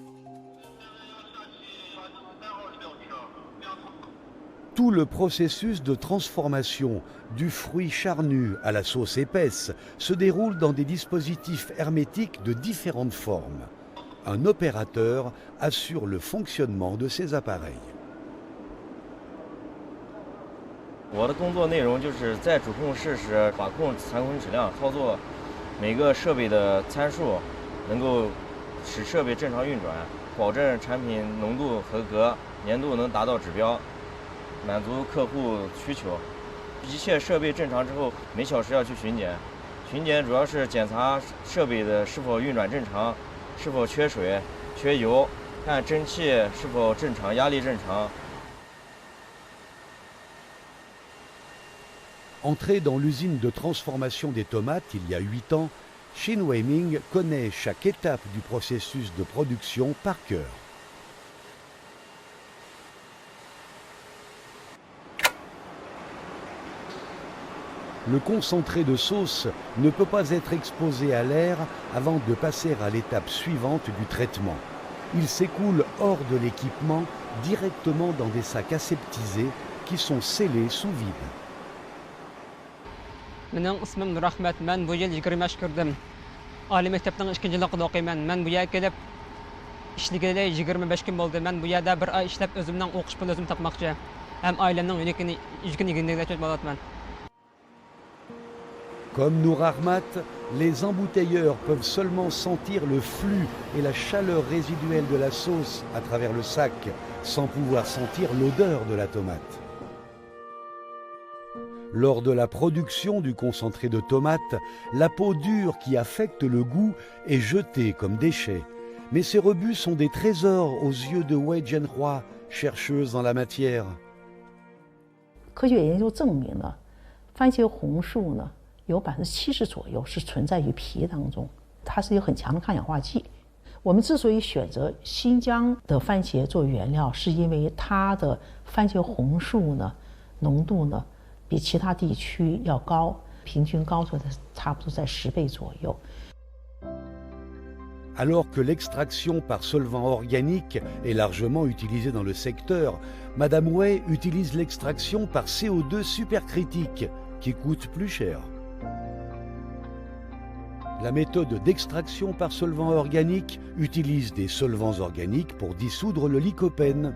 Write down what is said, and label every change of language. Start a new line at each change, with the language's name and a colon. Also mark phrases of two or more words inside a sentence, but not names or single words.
French: Tout le processus de transformation du fruit charnu à la sauce épaisse se déroule dans des dispositifs hermétiques de différentes formes. Un opérateur assure le fonctionnement de ces appareils.
Chinese: 我的工作内容就是在主控室时把控残存质量，操作每个设备的参数，能够使设备正常运转，保证产品浓度合格，粘度能达到指标，满足客户需求。一切设备正常之后，每小时要去巡检。巡检主要是检查设备的是否运转正常，是否缺水、缺油，看蒸汽是否正常，压力正常。
French: Entré dans l'usine de transformation des tomates il y a 8 ans, Shin Wei-ming connaît chaque étape du processus de production par cœur. Le concentré de sauce ne peut pas être exposé à l'air avant de passer à l'étape suivante du traitement. Il s'écoule hors de l'équipement directement dans des sacs aseptisés qui sont scellés sous vide.
Uzbek: Mening ismim Nurahmat. Men bu yil 20 yosh kirdim. Oliy maktabning 2-yilligida o'qiyman. Men bu yerga kelib ishlaganda 25 kun bo'ldi. Men bu yerda bir oy ishlab o'zimning o'qish pulini o'zim topmoqchi. Ham oilamning yukini bo'lyapman.
French: Comme Nour Ahmat, les embouteilleurs peuvent seulement sentir le flux et la chaleur résiduelle de la sauce à travers le sac, sans pouvoir sentir l'odeur de la tomate. Lors de la production du concentré de tomate, la peau dure qui affecte le goût est jetée comme déchet. Mais ces rebuts sont des trésors aux yeux de Wei Jianhua, chercheuse en la matière.
Chinese: 科学研究证明呢，番茄红素呢有70%左右是存在于皮当中，它是有很强的抗氧化剂。我们之所以选择新疆的番茄做原料，是因为它的番茄红素呢浓度呢。比其他地区要高，平均高出的差不多在10倍左右。
French: Alors que l'extraction par solvant organique est largement utilisée dans le secteur, Madame Way utilise l'extraction par CO2 supercritique, qui coûte plus cher. La méthode d'extraction par solvant organique utilise des solvants organiques pour dissoudre le lycopène.